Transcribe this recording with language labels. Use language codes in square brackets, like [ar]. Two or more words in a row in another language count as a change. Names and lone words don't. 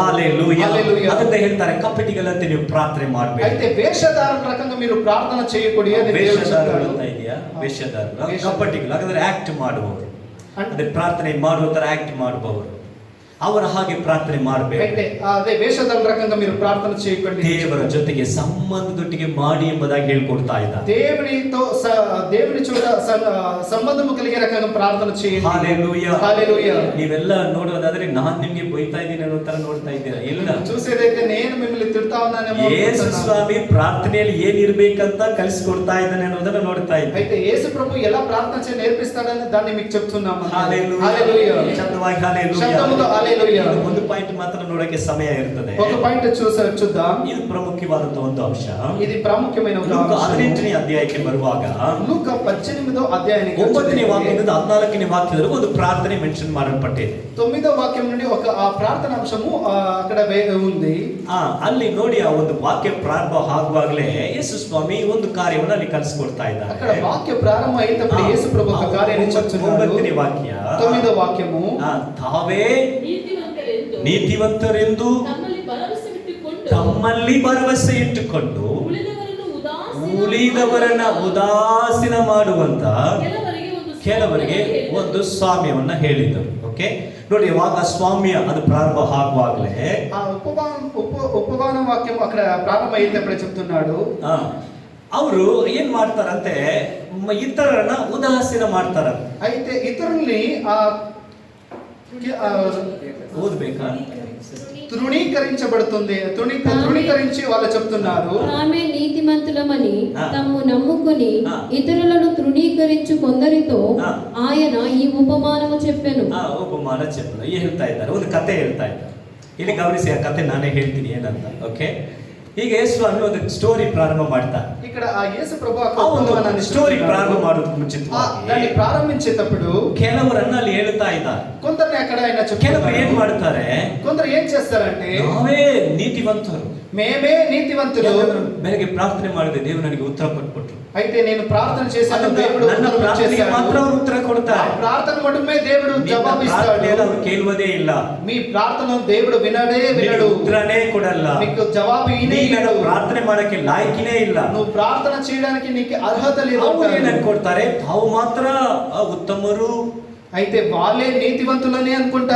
[kn] ಹಲ್ಲೆಲೂಯಾ. [te] హల్లెలూయా. [kn] ಅದನ್ನ ಹೇಳ್ತಾರೆ, ಕಪಟಿಗಳಂತೆ ನೀವು ಪ್ರಾರ್ಥನೆ ಮಾಡಬೇಕು. [te] అయితే వేషధారణ రకంగా మీరు ప్రార్థన చేయకూడదు అని దేవుడు [kn] ವೇಷಧಾರರು [te] చెప్తాడు. [kn] ಅಂತ ಇದೆಯಾ? ವೇಷಧಾರರು ವೇಷ. ಕಪಟಿಗಳು, ಹಾಗಾದ್ರೆ ಆಕ್ಟ್ ಮಾಡುವವರು, ಅಂದ್ರೆ ಪ್ರಾರ್ಥನೆ ಮಾಡುವ ತರ ಆಕ್ಟ್ ಮಾಡುವವರು. ಅವರ ಹಾಗೆ ಪ್ರಾರ್ಥನೆ ಮಾಡಬೇಕು. [te] అయితే అదే వేషధారణ రకంగా మీరు ప్రార్థన చేయకండి. [kn] ದೇವರ ಜೊತೆಗೆ ಸಂಬಂಧದೊಟ್ಟಿಗೆ ಮಾಡಿ ಎಂಬುದಾಗಿ ಹೇಳ್ಕೊಡ್ತಾ ಇದ್ದಾರೆ. [te] దేవుని చోట సంబంధము కలిగే రకంగా ప్రార్థన చేయండి. హల్లెలూయా హల్లెలూయా. [kn] ನೀವೆಲ್ಲ ನೋಡೋದಾದ್ರೆ ನಾನು ನಿಮಗೆ ಬೈತಾ ಇದ್ದೀನಿ ಅನ್ನೋ ತರ ನೋಡ್ತಾ ಇದ್ದೀರಾ? ಇಲ್ಲ, [te] చూసేదైతే నేను మిమ్మల్ని తిడతా ఉన్నానేమో. [kn] ಯೇಸು ಸ್ವಾಮಿ ಪ್ರಾರ್ಥನೆಯಲ್ಲಿ ಏನಿರ್ಬೇಕಂತ ಕಲಿಸಿಕೊಡ್ತಾ ಇದ್ದಾನೆ ಅನ್ನೋದನ್ನ ನೋಡ್ತಾ ಇದ್ದೀವಿ. [te] అయితే యేసు ప్రభు ఎలా ప్రార్థన చేయ నేర్పిస్తాడని దాన్ని మీకు చెప్తున్నాము. హల్లెలూయా. హల్లెలూయా. [kn] ಶಬ್ದವಾಗಿ ಹಲ್ಲೆಲೂಯಾ. [te] ಶಬ್ದముతో హల్లెలూయా. [kn] ಒಂದು ಪಾಯಿಂಟ್ ಮಾತ್ರ ನೋಡಕ್ಕೆ ಸಮಯ ಇರ್ತದೆ. [te] ఒక పాయింట్ చూద్దాం. [kn] ಇದು ಪ್ರಮುಖವಾದಂತಹ ಒಂದು ಅಂಶ. [te] ఇది ప్రాముఖ్యమైన ఒక [kn] ಲೂಕ [te] అంశం. [kn] 18ನೇ ಅಧ್ಯಾಯಕ್ಕೆ ಬರುವಾಗ [te] ಲೂಕ 18వ ಅಧ್ಯಾಯಾనికి [kn] 9ನೇ ವಾಕ್ಯದಿಂದ 14ನೇ ವಾಕ್ಯದವರೆಗೂ ಒಂದು ಪ್ರಾರ್ಥನೆ ಮೆನ್ಷನ್ ಮಾಡಲ್ಪಟ್ಟಿದೆ. [te] 9వ వాక్యం నుండి ఒక ఆ ప్రార్థన అంశము అక్కడ ఉంది. [kn] ಅಲ್ಲಿ ನೋಡಿ ಆ ಒಂದು ವಾಕ್ಯ ಪ್ರಾರಂಭ ಆಗುವಾಗಲೇ ಯೇಸು ಸ್ವಾಮಿ ಒಂದು ಕಾರ್ಯವನ್ನು ಅಲ್ಲಿ ಕಲಿಸಿಕೊಡ್ತಾ ಇದ್ದಾರೆ. [te] అక్కడ వాక్య ప్రారంభ అయినప్పుడు యేసు ప్రభు ఒక కార్యాన్ని చెప్తున్నాడు. [kn] 9ನೇ ವಾಕ್ಯ [te] 9వ వాక్యము [kn] ತಾವೇ ನೀತಿವಂತರೆಂದು ತಮ್ಮಲ್ಲಿ ಭರವಸೆ ಇಟ್ಟುಕೊಂಡು ಉಳಿದವರನ್ನ ಉದಾಸೀನ ಮಾಡುವಂತ ಕೆಲವರಿಗೆ ಒಂದು ಸ್ವಾಮ್ಯವನ್ನ ಹೇಳಿದರು. ಓಕೆ, ನೋಡಿ ಇವಾಗ ಸ್ವಾಮ್ಯ ಅದು ಪ್ರಾರಂಭ ಆಗುವಾಗಲೇ [te] ఆ ఉపవాన వాక్యం అక్కడ ప్రారంభ అయినప్పుడు చెప్తున్నాడు. [kn] ಅವರು ಏನ್ ಮಾಡ್ತಾರಂತೆ, ಇತರರನ್ನ ಉದಾಸೀನ ಮಾಡ್ತಾರಂತೆ. [te] అయితే ఇతరుల్ని [kn] ಓದ್ಬೇಕಾ? [te] తృణీకరించి వాళ్ళు చెప్తున్నారు. ఆమె నీతిమంతులమని తమ్ము నమ్ముకొని ఆ. ఇతరులను తృణీకరించు కొందరితో ఆ. ఆయన ఈ ఉపమానము చెప్పెను. ఉపమాన చెప్పను [kn] ಹೇಳ್ತಾ ಇದ್ದಾರೆ, ಒಂದು ಕತೆ ಹೇಳ್ತಾ ಇದ್ದಾರೆ. ಇಲ್ಲಿ ಗಮನಿಸಿ, ಆ ಕತೆ ನಾನೇ ಹೇಳ್ತೀನಿ ಏನಂತ. ಓಕೆ, ಈಗ ಯೇಸು ಸ್ವಾಮಿ ಒಂದು ಸ್ಟೋರಿ ಪ್ರಾರಂಭ ಮಾಡ್ತಾರೆ. [te] ఇక్కడ ఆ యేసు ప్రభు [kn] ಆ ಒಂದು ಸ್ಟೋರಿ ಪ್ರಾರಂಭ ಮಾಡೋದಕ್ಕೆ ಮುಂಚಿತವಾಗಿ [te] దాన్ని ప్రారంభించేటప్పుడు [kn] ಕೆಲವರನ್ನ ಅಲ್ಲಿ ಹೇಳ್ತಾ ಇದ್ದಾರೆ. [te] కొందరిని అక్కడ ఆయన [kn] ಕೆಲವರು ಏನ್ ಮಾಡ್ತಾರೆ, [te] కొందరు ఏం చేస్తారంటే [kn] ನಾವೇ ನೀತಿವಂತರು, [te] మేమే నీతివంతులు. [kn] ಬೆಳಗ್ಗೆ ಪ್ರಾರ್ಥನೆ ಮಾಡಿದೆ, ದೇವರು ನನಗೆ ಉತ್ತರ ಕೊಟ್ಬಿಟ್ರು. [te] అయితే నేను ప్రార్థన చేశాను, దేవుడు [kn] ನನ್ನ ಪ್ರಾರ್ಥನೆಗೆ ಮಾತ್ರ ಅವರು ಉತ್ತರ ಕೊಡ್ತಾರೆ. [te] ప్రార్థన మటుమే దేవుడు జవాబిస్తాడు. [kn] ಅವರು ಕೇಳುವುದೇ ಇಲ್ಲ, [te] మీ ప్రార్థన దేవుడు వినడు, [kn] ಉತ್ತರನೇ ಕೊಡಲ್ಲ, [te] మీకు జవాబు [kn] ನೀನು ಪ್ರಾರ್ಥನೆ ಮಾಡಕ್ಕೆ ಲಾಯಕಿನೇ ಇಲ್ಲ, [te] నువ్వు ప్రార్థన చేయడానికి నీకు అర్హత లేదు. [kn] ಅವರು ಏನ್ ಅನ್ಕೊಡ್ತಾರೆ, ತಾವು ಮಾತ್ರ ಉತ್ತಮರು, [te] అయితే వాళ్ళే నీతివంతులని అనుకుంటారు.